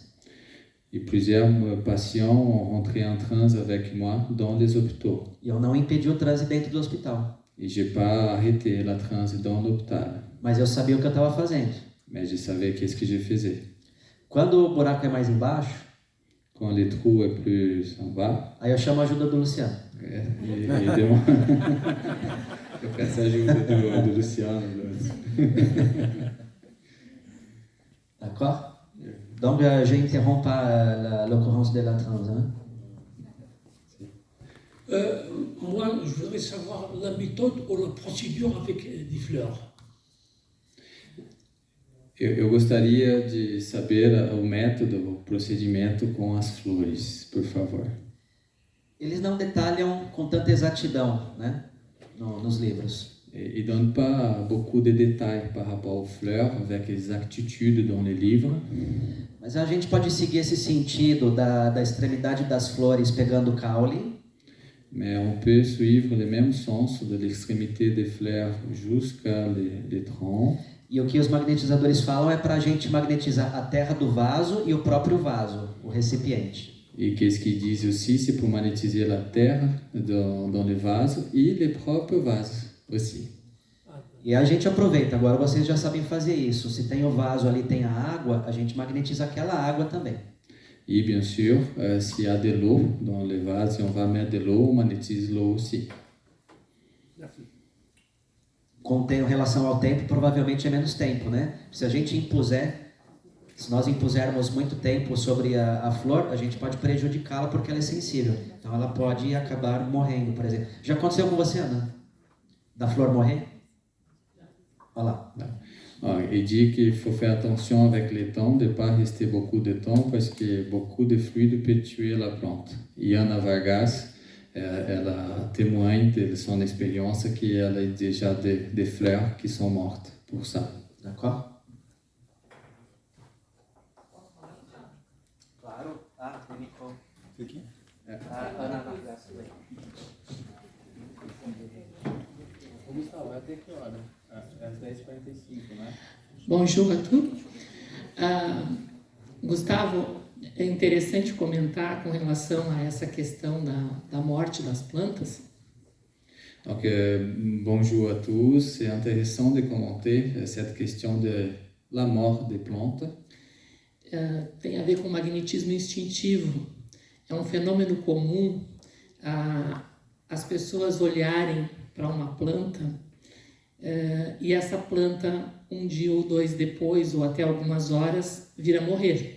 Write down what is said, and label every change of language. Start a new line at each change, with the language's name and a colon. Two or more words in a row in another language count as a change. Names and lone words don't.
French: Et plusieurs patients ont rentré en transe avec moi dans les hôpitaux.
Portuguese: E eu não impedi o transe dentro do hospital.
French: Et j'ai pas arrêté la transe dans l'hôpital.
Portuguese: Mas eu sabia o que eu estava fazendo.
French: Mais je savais qu'est-ce que je faisais.
Portuguese: Quando o buraco é mais embaixo,
French: quand le trou est plus en bas,
Portuguese: aí eu chamo a ajuda do Luciano. Eu peço a ajuda do Luciano.
French: D'accord? Donc, j'interromps pas l'occurrence de la transe. Hein? Moi, je voudrais savoir la méthode ou la procédure avec des fleurs.
Portuguese: Eu gostaria de saber o método, o procedimento com as flores, por favor. eles não detalham com tanta exatidão, né, nos livros.
French: Ils ne donnent pas beaucoup de détails par rapport aux fleurs avec exactitude dans les livres.
Portuguese: Mas a gente pode seguir esse sentido da extremidade das flores pegando o caule.
French: Mais on peut suivre le même sens de l'extrémité des fleurs jusqu'à les troncs.
Portuguese: E o que os magnetizadores falam é para a gente magnetizar a terra do vaso e o próprio vaso, o recipiente.
French: Et qu'est-ce qu'ils disent aussi, c'est pour magnétiser la terre dans le vase et les propres vases aussi.
Portuguese: E a gente aproveita, agora vocês já sabem fazer isso. Se tem o vaso ali, tem a água, a gente magnetiza aquela água também.
French: Et bien sûr, s'il y a de l'eau dans le vase, si on va mettre de l'eau, on magnétise l'eau aussi.
Portuguese: Contém relação ao tempo, provavelmente é menos tempo, né? Se nós impusermos muito tempo sobre a flor, a gente pode prejudicá-la porque ela é sensível. Então ela pode acabar morrendo, por exemplo. Já aconteceu com você, Ana? Da flor morrer? Olha lá.
French: Il dit qu'il faut faire attention avec le temps, de ne pas rester beaucoup de temps parce que beaucoup de fluide peut tuer la plante. Et Ana Vargas, ela témoigne de son expérience qu'elle a déjà des fleurs qui sont mortes pour ça. D'accord?
Portuguese: Claro. Ah, tem micro. Aqui? Ana Vargas. Gustavo, até que hora? Às 10h45, né?
French: Bonjour a tous.
Portuguese: Gustavo, é interessante comentar com relação a essa questão da morte das plantas.
French: Donc, bonjour à tous. C'est intéressant de commenter cette question de la mort des plantes.
Portuguese: Tem a ver com o magnetismo instintivo. É um fenômeno comum as pessoas olharem para uma planta e essa planta um dia ou dois depois ou até algumas horas vir a morrer.